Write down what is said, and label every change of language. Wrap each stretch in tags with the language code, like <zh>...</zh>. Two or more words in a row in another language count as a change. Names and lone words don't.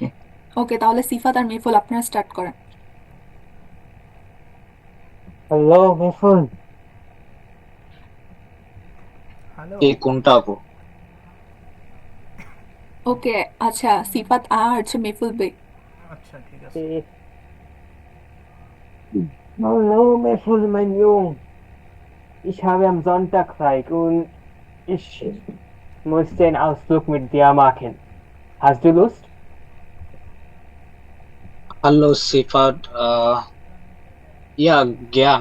<bn>ওকে, তাহলে সিফাত আর মিফুল আপনারা স্টার্ট করেন। হ্যালো মিফুল, হ্যালো। এই কোনটা আপু? ওকে, আচ্ছা সিফাত আর হচ্ছে মিফুল বে। আচ্ছা ঠিক আছে।</bn> <de>hallo Miffel, mein Junge. Ich habe am Sonntag frei und ich möchte einen Ausflug mit dir machen. Hast du Lust? Hallo Sifat, ja, gern.</de>